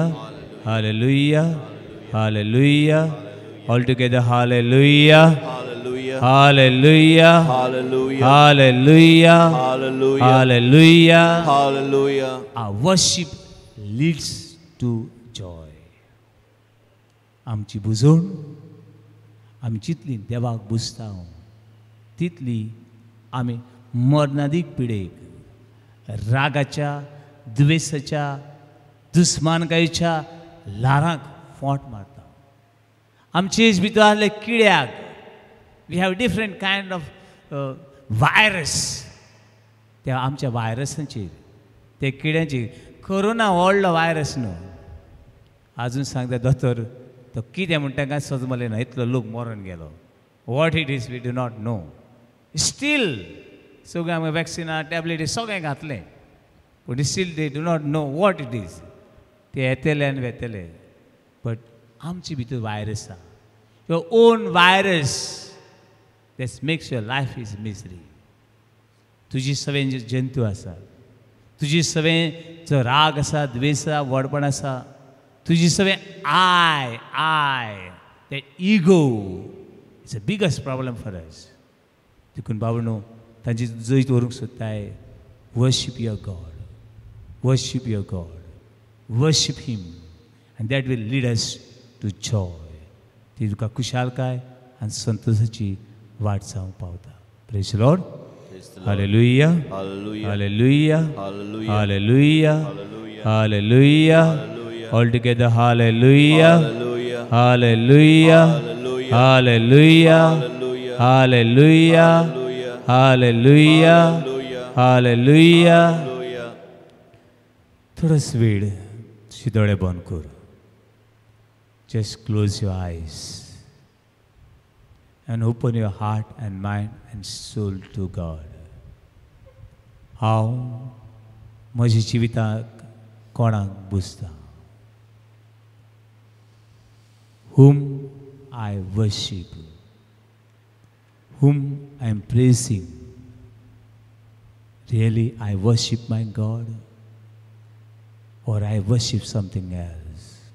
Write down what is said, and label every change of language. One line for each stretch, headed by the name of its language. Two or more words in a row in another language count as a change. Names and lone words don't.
English: Hallelujah. Hallelujah. All together, hallelujah. Hallelujah. Hallelujah. Hallelujah. Hallelujah. Hallelujah. Hallelujah. Our worship leads to joy.
Konkani: आमची बुजवण आमी जितली देवाक बुजता तितली आमी मरणादीक पिडेक रागाच्या द्वेषाच्या दुस्मानकायेच्या लारांक फोंट मारता. आमचे भितर आसले किड्याक
English: we have different kind of virus.
Konkani: ते आमच्या वायरसांचेर ते किड्यांचेर कोरोना व्हडलो वायरस न्हू. आजून सांगता दोतोर तो कितें म्हणटा काय सजमलें ना. इतलो लोक मरून गेलो.
English: What it is we do not know. Still
Konkani: सगळें आमकां वॅक्सिना टॅबलेटी सगळें घातलें पूण
English: still they do not know what it is.
Konkani: ते येतले आनी वेतले. बट आमचे भितर वायरस आसा.
English: your own virus that makes your life is misery.
Konkani: तुजी सगळें जंतू आसा. तुजी सगळें जो राग आसा द्वेष आसा व्हडपण आसा तुजी सगळें
English: I that ego It's the biggest problem for us.
Konkani: देखून बाबनो तांची जैत वरूंक सोदताय
English: worship your God. Worship your God. Worship Him. And that will lead us to joy.
Konkani: ती तुका कुशालकाय आनी संतोषाची वाट जावंक पावता.
English: Praise the Lord. Hallelujah. Hallelujah. Hallelujah. Hallelujah. Hallelujah. Hallelujah. Hallelujah. Hallelujah. All together, hallelujah. Hallelujah. Hallelujah. Hallelujah. Hallelujah. Hallelujah. Hallelujah. Hallelujah. Hallelujah. Hallelujah. Hallelujah.
Konkani: थोडाच वेळ तुझे दोळे बंद कर.
English: Just close your eyes and open your heart and mind and soul to God.
Konkani: हांव म्हज्या जिविताक कोणाक बुजता?
English: Whom I worship, whom I am praising. Really, I worship my God, or I worship something else?